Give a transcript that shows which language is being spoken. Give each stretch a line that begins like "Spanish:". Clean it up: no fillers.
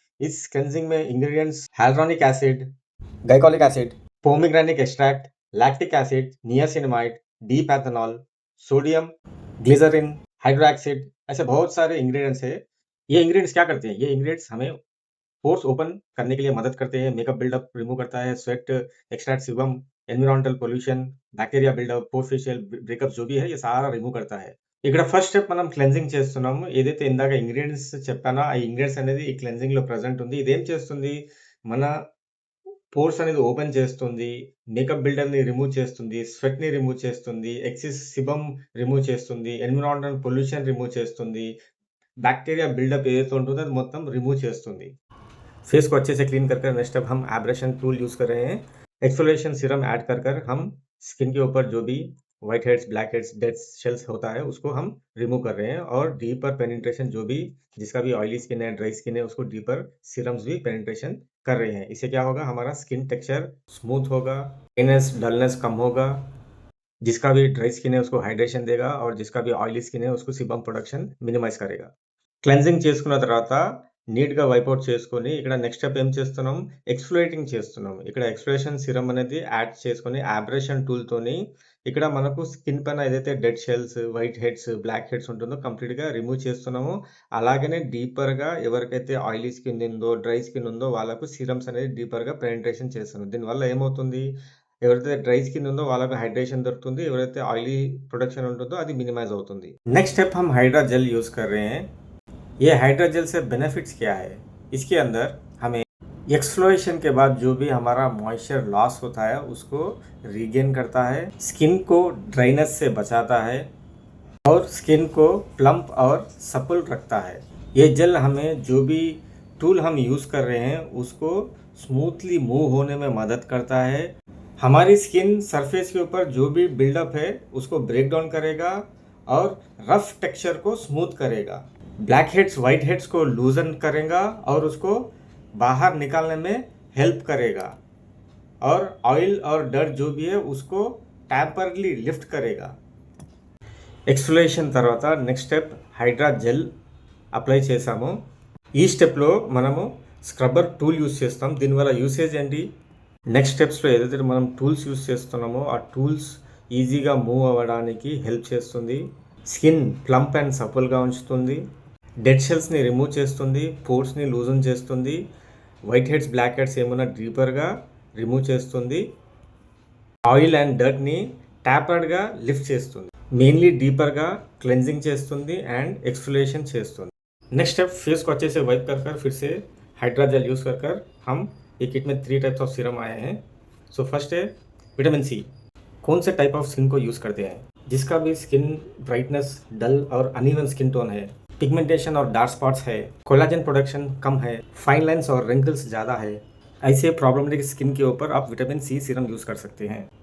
English: इस cleansing में ingredients hyaluronic acid, glycolic acid, pomegranate extract, lactic acid, niacinamide, D-pentanol, sodium, glycerin, hydroxide
Hindi: ऐसे बहुत सारे
English: ingredients है.
Hindi: ये ingredients क्या करते हैं? ये ingredients हमें पोर्स ओपन करने के लिए मदद करते हैं, मेकअप बिल्डअप रिमूव करता है, sweat extract sebum, environmental pollution, bacteria buildup, post facial breakup जो भी है ये सारा రిమూవ్ करता है.
Telugu: ఇక్కడ ఫస్ట్ స్టెప్ మనం క్లెన్జింగ్ చేస్తున్నాము. ఏదైతే ఇందాక ఇంగ్రీడియెంట్స్ చెప్పానో ఆ ఇంగ్రీడియెంట్స్ అనేది ఈ క్లెన్జింగ్ లో ప్రెజెంట్ ఉంది. ఇదేం చేస్తుంది? మన పోర్స్ అనేది ఓపెన్ చేస్తుంది, మేకప్ బిల్డర్ ని రిమూవ్ చేస్తుంది, స్వెట్ ని రిమూవ్ చేస్తుంది, ఎక్సెస్ సిబమ్ రిమూవ్ చేస్తుంది, ఎన్విరాన్మెంటల్ పొల్యూషన్ రిమూవ్ చేస్తుంది, బ్యాక్టీరియా బిల్డప్ ఏదైతే ఉంటుందో అది మొత్తం రిమూవ్ చేస్తుంది.
Hindi: फेस को अच्छे से क्लीन कर नेक्स्ट अब हम एब्रेशन टूल यूज कर रहे हैं. एक्सफोलिएशन सीरम ऐड कर हम स्किन के ऊपर जो भी white heads, black heads, dead shells होता है उसको हम रिमूव कर रहे हैं और डीपर पेनिट्रेशन जो भी जिसका भी ऑयली स्किन है, ड्राई स्किन है, उसको डीपर सीरम्स भी पेनिट्रेशन कर रहे हैं. इससे क्या होगा? हमारा स्किन टेक्सचर स्मूथ होगा, डलनेस कम होगा, जिसका भी ड्राई स्किन है उसको हाइड्रेशन देगा और जिसका भी ऑयली स्किन है उसको सीबम प्रोडक्शन मिनिमाइज करेगा.
Telugu: క్లెన్జింగ్ చేసుకున్న తర్వాత నీట్‌గా వైప్ ఔట్ చేసుకొని ఇక్కడ నెక్స్ట్ స్టెప్ ఏం చేస్తున్నాం? ఎక్స్‌ఫోలియేటింగ్ చేస్తున్నాం. ఇక్కడ ఎక్స్‌ఫోలియేషన్ సీరమ్ అనేది యాడ్ చేసుకొని అబ్రేషన్ టూల్‌తోని ఇక్కడ మనకు స్కిన్ పైన ఏదైతే dead shells, white heads, black heads ఉంటుందో కంప్లీట్‌గా రిమూవ్ చేస్తున్నాము. అలాగనే డీపర్‌గా ఎవరికైతే ఆయిలీ స్కిన్ ఉందో, డ్రై స్కిన్ ఉందో వాళ్ళకు సీరమ్స్ అనేది డీపర్‌గా పెనిట్రేషన్ చేస్తున్నాం. దీనివల్ల ఏమవుతుంది? ఎవరైతే డ్రై స్కిన్ ఉందో వాళ్ళకి హైడ్రేషన్ దొరుకుతుంది. ఎవరైతే ఆయిలీ ప్రొడక్షన్ ఉంటుందో అది మినిమైజ్ అవుతుంది.
Hindi: నెక్స్ట్ స్టెప్ हम हाइड्रा जेल यूज़ कर रहे हैं. ये हाइड्रा जेल से बेनिफिट्स क्या है? इसके अंदर हमें एक्सफ्लोरेशन के बाद जो भी हमारा मॉइस्चर लॉस होता है उसको रीगेन करता है, स्किन को ड्राइनेस से बचाता है और स्किन को प्लम्प और सपल रखता है. ये जेल हमें जो भी टूल हम यूज़ कर रहे हैं उसको स्मूथली मूव होने में मदद करता है. हमारी स्किन सरफेस के ऊपर जो भी बिल्डअप है उसको ब्रेक डाउन करेगा और रफ टेक्सचर को स्मूथ करेगा. ब्लैक हेड्स, वाइट हेड्स को लूजन करेगा और उसको बाहर निकालने में हेल्प करेगा और ऑयल और डर्ट जो भी है उसको टेम्परली लिफ्ट करेगा.
Telugu: ఎక్స్ఫోలియేషన్ తర్వాత next step Hydraa gel apply చేసాము. ఈ స్టెప్లో మనము స్క్రబ్బర్ టూల్ యూస్ చేస్తాం. దీనివల్ల యూసేజ్ ఏంటి? నెక్స్ట్ స్టెప్స్లో ఏదైతే మనం టూల్స్ యూస్ చేస్తున్నామో ఆ టూల్స్ ఈజీగా మూవ్ అవ్వడానికి హెల్ప్ చేస్తుంది, స్కిన్ ప్లంప్ అండ్ సపుల్గా ఉంచుతుంది, డెడ్ షెల్స్ని రిమూవ్ చేస్తుంది, పోర్స్ని లూజన్ చేస్తుంది, వైట్ హెడ్స్, బ్లాక్ హెడ్స్ ఏమైనా డీపర్గా రిమూవ్ చేస్తుంది, ఆయిల్ అండ్ డర్ట్ని ట్యాపర్డ్గా లిఫ్ట్ చేస్తుంది, మెయిన్లీ డీపర్గా క్లెన్జింగ్ చేస్తుంది అండ్ एक्सफोलिएशन చేస్తుంది.
Hindi: नेक्स्ट स्टेप फेस को अच्छे से वाइप कर फिर से हाइड्रा जेल यूज़ कर हम ये किट में 3 टाइप्स ऑफ सीरम आए हैं. सो फर्स्ट है विटामिन सी. कौन से टाइप ऑफ स्किन को यूज़ करते हैं? जिसका भी स्किन ब्राइटनेस, डल और अनइवन स्किन टोन है, पिगमेंटेशन और डार्क स्पॉट्स है, कोलाजन प्रोडक्शन कम है, फाइन लाइन्स और रिंकल्स ज़्यादा है, ऐसे प्रॉब्लमेटिक स्किन के ऊपर आप विटामिन सी सीरम यूज़ कर सकते हैं.